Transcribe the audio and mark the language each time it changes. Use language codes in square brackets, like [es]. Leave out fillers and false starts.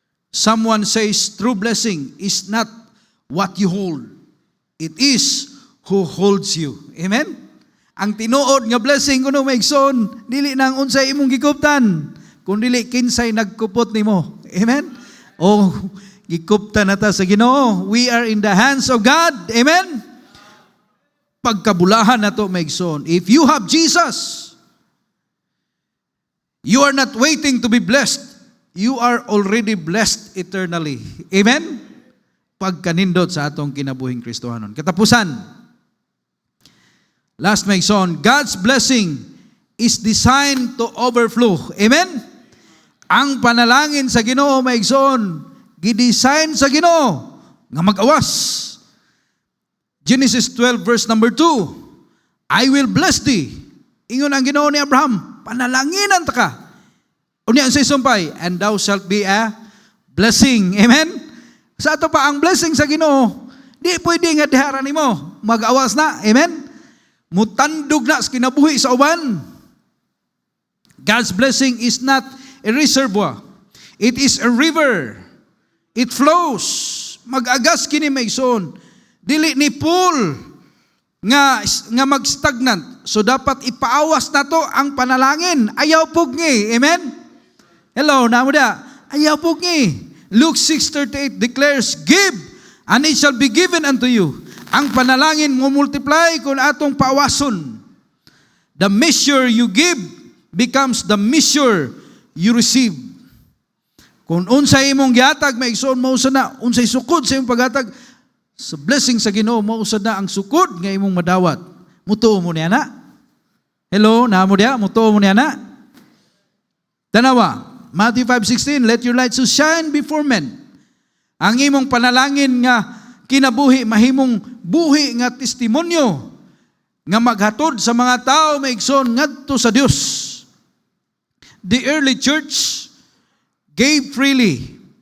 [en] Someone says, true blessing is not what you hold. It is who holds you. Amen? [ceb] Ang tinuod nga blessing kuno maigsoon, dili nang unsay imong gikuptan, kun dili kinsay nagkupot nimo. Amen? O gikuptan nata sa Ginoo. [en] We are in the hands of God. Amen? [ceb] Pagkabulahan nato maigsoon. [en] If you have Jesus, you are not waiting to be blessed. You are already blessed eternally. Amen? [ceb] Pagkanindot sa atong kinabuhing Kristohanon. Katapusan. [en] Last maigsoon, God's blessing is designed to overflow. Amen? [ceb] Ang panalangin sa Ginoo maigsoon, gidesign sa Ginoo nga mag-awas. [en] Genesis 12 verse number 2, I will bless thee. [ceb] Ingon ang Ginoo ni Abraham, panalanginan ta ka. Unya ang sumpay, [en] and thou shalt be a blessing. Amen? [ceb] Sa ato pa ang blessing sa Ginoo, di pwede nga diharan nimo, mag-awas na. Amen? Mutandog na sa kinabuhi sa uban. [en] God's blessing is not a reservoir. It is a river. It flows. [ceb] Mag-agas kini maigsoon. Dili ni pool nga mag-stagnant. So dapat ipaawas na to ang panalangin. Ayaw pugni. Amen? Hello, namo da. Ayaw pugni. [en] Luke 6:38 declares, give, and it shall be given unto you. [ceb] Ang panalangin mo multiply kung atong paawason. [en] The measure you give becomes the measure you receive. [ceb] Kung unsay imong gihatag, maigsoon mo usad na. Unsay sukod sa imong paghatag, sa blessing sa Ginoo, mo usad na ang sukod nga imong madawat. Mutuo mo niya na. Hello, namo dia, mutuo mo niya na. Tanawa, Matthew 5:16, [en] let your light so shine before men. [ceb] Ang imong panalangin nga kinabuhi, mahimong buhi nga testimonyo nga maghatod sa mga tao maigsoon ngadto sa Dios. [en] The early church gave freely.